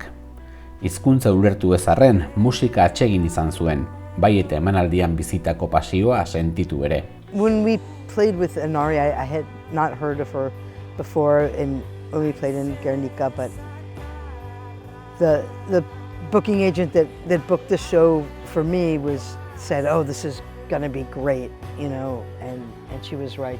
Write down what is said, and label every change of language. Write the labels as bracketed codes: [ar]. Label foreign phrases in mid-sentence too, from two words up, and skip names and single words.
[eu] Hizkuntza ulertu ez arren, musika atsegin izan zuen, bai eta emanaldian bizitako pasioa sentitu ere. [en] When we played with Anari, I had not heard of her before when we played in Guernica, but the booking agent that booked the show for me said, "Oh, this is going to be great," you know, and she was right.